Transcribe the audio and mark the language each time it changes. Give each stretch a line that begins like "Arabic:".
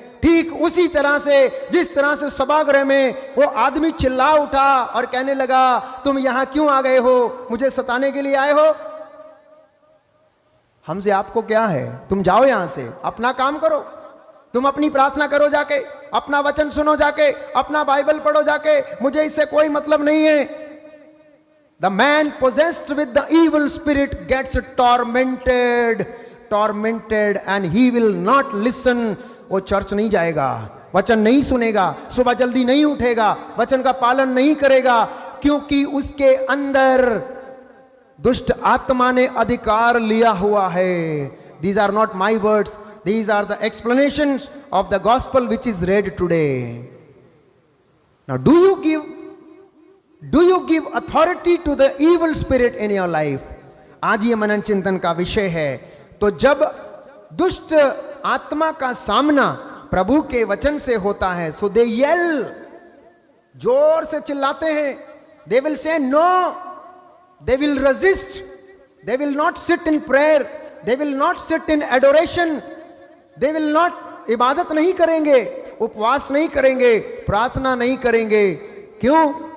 Hindi: ठीक उसी तरह से जिस तरह से सभागृह में वो आदमी चिल्ला उठा और कहने लगा, तुम यहां क्यों आ गए हो, मुझे सताने के लिए आए हो? हमसे आपको क्या है? तुम जाओ यहां से, अपना काम करो, तुम अपनी प्रार्थना करो जाके, अपना वचन सुनो जाके, अपना बाइबल पढ़ो जाके, मुझे इससे कोई मतलब नहीं है।
English: The man possessed with the evil spirit gets tormented, and he will not listen.
Hindi: वो चर्च नहीं जाएगा, वचन नहीं सुनेगा, सुबह जल्दी नहीं उठेगा, वचन का पालन नहीं करेगा, क्योंकि उसके अंदर दुष्ट आत्मा ने अधिकार लिया हुआ है।
English: These are not my words, these are the explanations of the gospel which is read today. Now do you give authority to the evil spirit in your life?
Hindi: आज ये मनन चिंतन का विषय है। तो जब दुष्ट आत्मा का सामना प्रभु के वचन से होता है,
English: so they yell, जोर से चिल्लाते हैं, they will say no, they will resist, they will not
Hindi: sit in prayer, दे will not sit in adoration, दे will not, इबादत नहीं करेंगे, उपवास नहीं करेंगे, प्रार्थना नहीं करेंगे। क्यों?